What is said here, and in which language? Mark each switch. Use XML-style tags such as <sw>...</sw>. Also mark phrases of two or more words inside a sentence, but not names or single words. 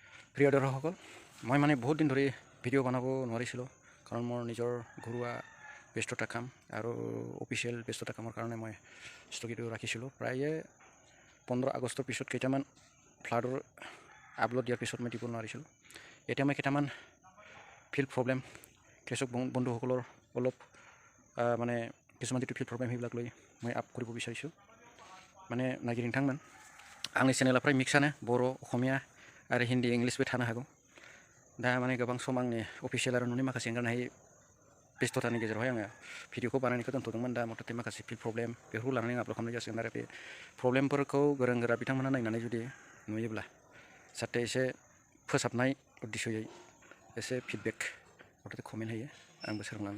<as>প্ৰিয় দৰ্শকসকল, মই মানে বহুত দিন ধৰি ভিডিঅ' বনাব নোৱাৰিছিলোঁ, কাৰণ মোৰ নিজৰ ঘৰুৱা ব্যস্ততা কাম আৰু অফিচিয়েল ব্যস্ততা কামৰ কাৰণে মই স্থগিত ৰাখিছিলোঁ। প্ৰায়ে 15 আগষ্টৰ পিছত কেইটামান ফ্লাডৰ আপলোড দিয়াৰ পিছত মই দিব নোৱাৰিছিলোঁ। এতিয়া মই কেইটামান</as> <en>field problem,</en> <as>কৃষক বন্ধুসকলৰ অলপ মানে কিছুমান যিটো</as> <en>field problem</en> <as>সেইবিলাক লৈ মই আপ কৰিব বিচাৰিছোঁ।</as> <brx>माने नागिरनो नोंथांमोन आंनि चेनेलनिफ्राय मिक्सआनो बर', असमिया आरो हिन्दी इंलिशबो थानो हागौ। दा माने गोबां सम आंनि अफिसियेल आरो न'नि माखासे एंगारनो हायै बेस्थ'तानि गेजेरावहाय आङो भिडिअखौ बानायनायखौ दोनथ'दोंमोन। दा मथथे माखासे</brx> <en>field problem</en> <brx>बेफोरखौ लानानै आपल'ड खालामनाय जासिगोन। आरो बे प्रब्लेमफोरखौ गोरों गोरा बिथांमोना नायनानै जुदि नुयोब्ला जाहाथे एसे फोसाबनाय उद्देश्ययै एसे फिडबेक मथथे कमेन्ट होयो, आंबो सोलोंलांगोन।</brx>